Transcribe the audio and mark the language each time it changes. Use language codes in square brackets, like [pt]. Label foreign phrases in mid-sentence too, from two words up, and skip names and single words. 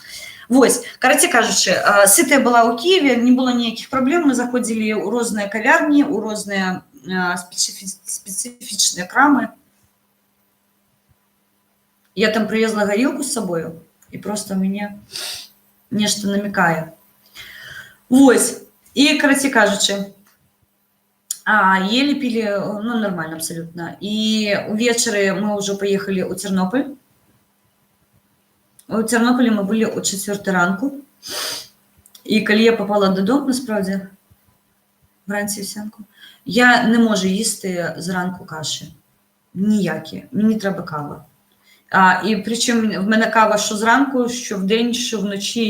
[be] Вось, карацей кажучы, сытая была ў Киеве, не было ніякіх праблем, мы заходзілі ў розныя кавярні, у розныя спецыфічныя крамы. Я там [uk] привезла горілку [be] з сабою, і просто у мяне нешта намікае. Вось, і карацей кажучы, [ru] ели, пили, ну, нормально абсолютно. И увечары мы уже поехали у Тернополь. [uk] У Тернополі [ru] мы были [uk] о 4 ранку. І коли я попала додому, насправді, вранці вівсянку, я не можу їсти зранку каші. Ніякі. Мені треба кава. І причому в мене кава що зранку, що вдень, що вночі.